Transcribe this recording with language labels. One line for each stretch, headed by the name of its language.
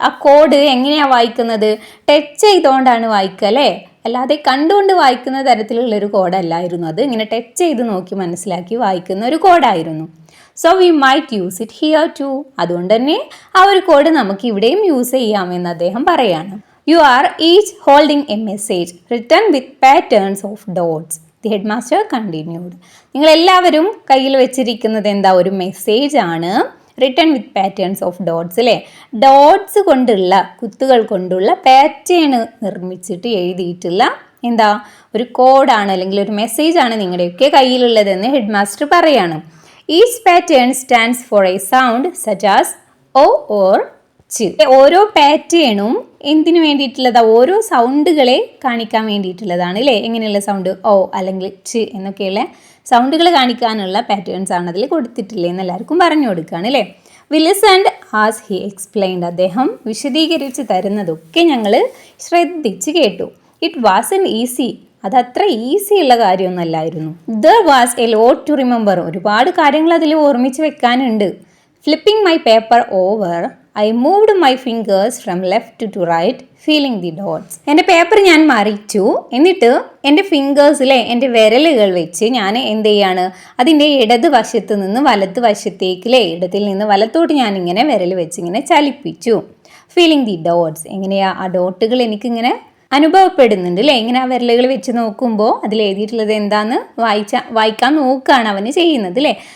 Malayalam: ആ കോഡ് എങ്ങനെയാണ് വായിക്കുന്നത്? ടച്ച് ചെയ്തുകൊണ്ടാണ് വായിക്കുക അല്ലേ, അല്ലാതെ കണ്ടുകൊണ്ട് വായിക്കുന്ന തരത്തിലുള്ളൊരു കോഡല്ലായിരുന്നു അത്. ഇങ്ങനെ ടച്ച് ചെയ്ത് നോക്കി മനസ്സിലാക്കി വായിക്കുന്ന ഒരു കോഡായിരുന്നു.
English: So we might use it here too.
Malayalam: അതുകൊണ്ട് തന്നെ ആ ഒരു കോഡ് നമുക്ക് ഇവിടെയും യൂസ് ചെയ്യാമെന്ന് അദ്ദേഹം പറയാണ്.
English: You are each holding a message written with patterns of dots. The headmaster continued.
Malayalam: നിങ്ങൾ എല്ലാവരും കയ്യിൽ വെച്ചിരിക്കുന്നത് ഒരു മെസ്സേജ് ആണ്,
English: written with patterns of dots
Malayalam: അല്ലേ. ഡോട്ട്സ് കൊണ്ടുള്ള, കുത്തുകൾ കൊണ്ടുള്ള പാറ്റേൺ നിർമ്മിച്ചിട്ട് എഴുതിയിട്ടുള്ള ഒരു കോഡാണ് അല്ലെങ്കിൽ ഒരു മെസ്സേജ് ആണ് നിങ്ങളുടെയൊക്കെ കയ്യിലുള്ളതെന്ന് ഹെഡ് മാസ്റ്റർ പറയാണ്.
English: Each pattern stands for a sound such as o or ch.
Malayalam: ഓരോ പാറ്റേണും എന്തിനു വേണ്ടിയിട്ടുള്ളതാ? ഓരോ സൗണ്ടുകളെ കാണിക്കാൻ വേണ്ടിയിട്ടുള്ളതാണ് അല്ലേ. എങ്ങനെയുള്ള സൗണ്ട്? ഓ അല്ലെങ്കിൽ ച് എന്നൊക്കെയുള്ള സൗണ്ടുകൾ കാണിക്കാനുള്ള പാറ്റേൺസ് ആണ് അതിൽ കൊടുത്തിട്ടില്ലേ എന്ന് എല്ലാവർക്കും പറഞ്ഞു കൊടുക്കുകയാണ് അല്ലേ.
English: We listened as he explained.
Malayalam: അദ്ദേഹം വിശദീകരിച്ച് തരുന്നതൊക്കെ ഞങ്ങൾ ശ്രദ്ധിച്ച് കേട്ടു.
English: It wasn't easy.
Malayalam: അതത്ര ഈസി ഉള്ള കാര്യമൊന്നുമല്ലായിരുന്നു.
English: There was a lot to remember.
Malayalam: ഒരുപാട് കാര്യങ്ങൾ അതിൽ ഓർമ്മിച്ച് വെക്കാനുണ്ട്.
English: Flipping my paper over I moved my fingers from left to right, feeling the dots.
Malayalam: എൻ്റെ പേപ്പർ ഞാൻ മറിച്ചു, എന്നിട്ട് എൻ്റെ ഫിംഗേഴ്സിലെ എൻ്റെ വിരലുകൾ വെച്ച് ഞാൻ എന്ത് ചെയ്യാണ്? അതിൻ്റെ ഇടത് വശത്ത് നിന്ന് വലത്ത് വശത്തേക്കിലെ, ഇടത്തിൽ നിന്ന് വലത്തോട്ട് ഞാൻ ഇങ്ങനെ വിരൽ വെച്ച് ഇങ്ങനെ ചലിപ്പിച്ചു.
English: Feeling the dots.
Malayalam: എങ്ങനെയാ? ആ ഡോട്ടുകൾ എനിക്കിങ്ങനെ അനുഭവപ്പെടുന്നുണ്ട് അല്ലേ. ഇങ്ങനെ ആ വിരലുകൾ വെച്ച് നോക്കുമ്പോൾ അതിൽ എഴുതിയിട്ടുള്ളത് എന്താന്ന് വായിക്കാൻ നോക്കുകയാണ് അവന് ചെയ്യുന്നത് അല്ലേ.